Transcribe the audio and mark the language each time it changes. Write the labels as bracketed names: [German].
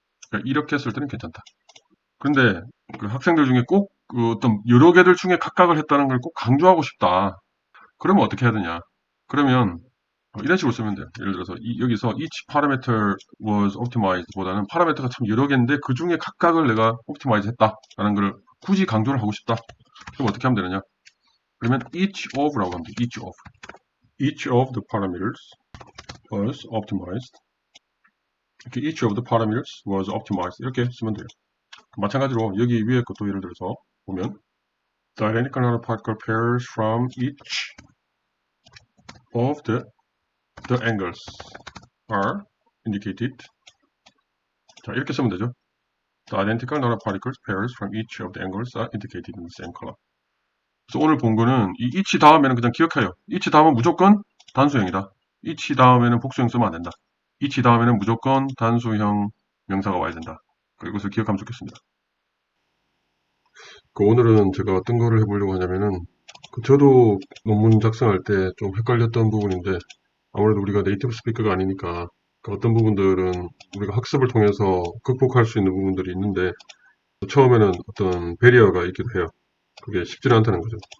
[Korean] 그러니까 이렇게 했을 때는 괜찮다. 그런데 그 학생들 중에 꼭 그 어떤 여러 개들 중에 각각을 했다는 걸 꼭 강조하고 싶다. 그러면 어떻게 해야 되냐? 그러면 이런 식으로 쓰면 돼요. 예를 들어서 여기서 [English] each parameter was optimized [Korean] 보다는 파라미터가 참 여러 개인데 그 중에 각각을 내가 optimize 했다라는 걸 굳이 강조를 하고 싶다. 그럼 어떻게 하면 되느냐? 그러면 each of라고 하면 돼요. [English] each of. each of the parameters was optimized. [Korean] 이렇게 [English] each of the parameters was optimized. [Korean] 이렇게 쓰면 돼요. 마찬가지로 여기 위에 것도 예를 들어서 보면 [English] the identical nanoparticle pairs from each of the angles are indicated. [Korean] 자, 이렇게 쓰면 되죠. [English] The identical nanoparticles pairs from each of the angles are indicated in the same color. [Korean] 그래서 오늘 본 거는 이 each 다음에는 그냥 기억해요. each 다음은 무조건 단수형이다. each 다음에는 복수형 쓰면 안 된다. each 다음에는 무조건 단수형 명사가 와야 된다. 이것을 기억하면 좋겠습니다. 오늘은 제가 어떤 거를 해보려고 하냐면은 저도 논문 작성할 때 좀 헷갈렸던 부분인데 아무래도 우리가 네이티브 스피커가 아니니까 어떤 부분들은 우리가 학습을 통해서 극복할 수 있는 부분들이 있는데 처음에는 어떤 배리어가 있기도 해요. 그게 쉽지는 않다는 거죠.